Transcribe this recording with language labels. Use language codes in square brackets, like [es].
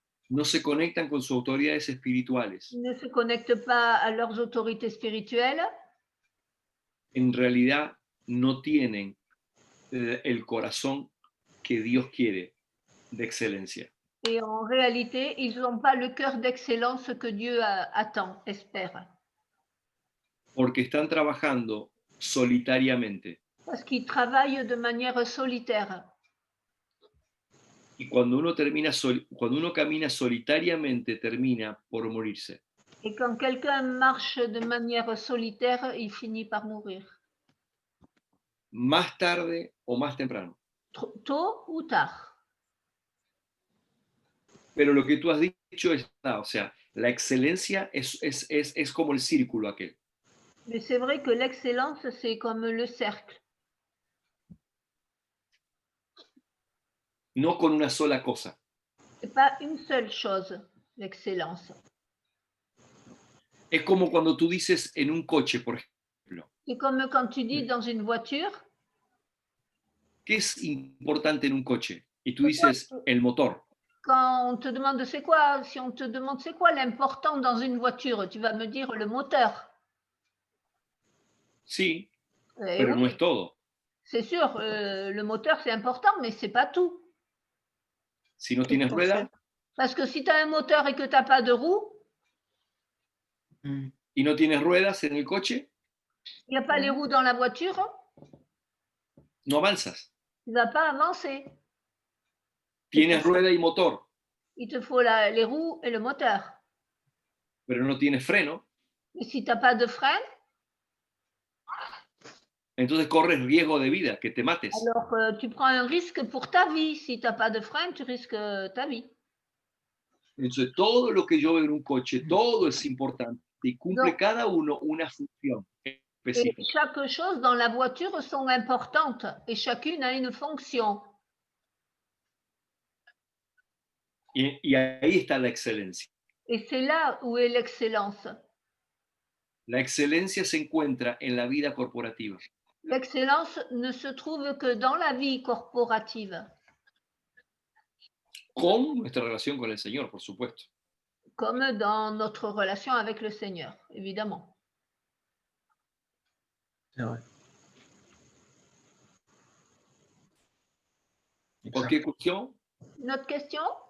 [es] No se conectan con sus autoridades espirituales. [fr] Ils ne se connectent pas à leurs autorités spirituelles. [es] En realidad no tienen el corazón que Dios quiere de excelencia. [fr] Et en réalité, ils n'ont pas le cœur d'excellence que Dieu attend, espère. [es] Porque están trabajando solitariamente. [fr] Parce qu'ils travaillent de manière solitaire. [es] Y cuando uno camina solitariamente, termina por morirse. [fr] Et quand quelqu'un marche de manière solitaire, il finit par mourir. [es] Más tarde o más temprano. [fr] Tôt ou tard. [es] Pero lo que tú has dicho es verdad, o sea, la excelencia es como el círculo aquel. [fr] Mais c'est vrai que l'excellence, c'est comme le cercle. [es] No con una sola cosa. [fr] C'est pas une seule chose, l'excellence. [es] Es como cuando tú dices en un coche, por ejemplo, [fr] C'est comme quand tu dis dans une voiture, [es] ¿qué es importante en un coche? Y tú dices el motor. [fr] quand on te demande c'est quoi, si on te demande c'est quoi l'important dans une voiture, tu vas me dire le moteur. [es] Sí, Eh pero [fr] oui, [es] no es todo. [fr] C'est sûr, le moteur c'est important, mais c'est pas tout. [es] Si no tienes [fr] Tout à [es] rueda [fr] fait. Parce que si tu as un moteur et que tu n'as pas de roue, [es] y no tienes ruedas en el coche, [fr] il n'y a pas les roues dans la voiture, [es] no avanzas. [fr] tu ne vas pas avancer. [es] Tienes rueda y motor, [fr] Il te faut les roues et le moteur. [es] pero no tienes freno, [fr] Mais si tu n'as pas de frein, [es] entonces corres riesgo de vida, que te mates. [fr] alors tu prends un risque pour ta vie. Si tu n'as pas de frein, tu risques ta vie. [es] Entonces, todo lo que yo veo en un coche, todo es importante y cumple [fr] No. [es] cada uno una función [fr] Et [es] específica. [fr] chaque chose dans la voiture sont importantes et chacune a une fonction. [es] Y ahí está la excelencia. [fr] Et c'est là où est l'excellence. [es] La excelencia se encuentra en la vida corporativa. [fr] L'excellence ne se trouve que dans la vie corporative, [es] Con nuestra relación con el Señor, por supuesto. [fr] comme dans notre relation avec le Seigneur, évidemment. C'est vrai. [es] Cualquier cuestión, [fr] Une autre question?